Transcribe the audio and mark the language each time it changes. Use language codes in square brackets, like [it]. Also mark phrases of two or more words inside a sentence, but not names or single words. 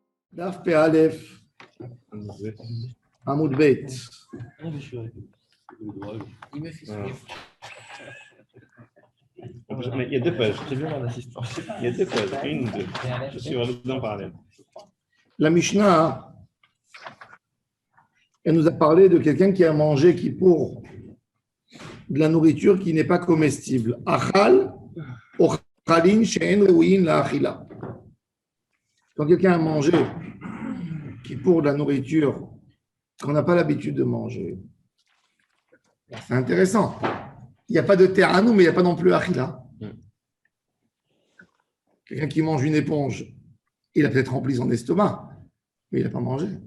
[he] דף פא עמוד ב'. [fr] Mais il y a deux pages. J'ai vu mon assistant. Il y a deux pages. Une, deux. Je suis heureux d'en parler. La Mishnah, elle nous a parlé de quelqu'un qui a mangé Kippour, de la nourriture qui n'est pas comestible. [he] אכל אוכלין שאין ראויין לאכילה. [fr] Quand quelqu'un a mangé Kippour, de la nourriture qu'on n'a pas l'habitude de manger, c'est intéressant. Il n'y a pas de terranou, mais il n'y a pas non plus achila. Quelqu'un qui mange une éponge, il a peut-être rempli son estomac, mais il n'a pas mangé.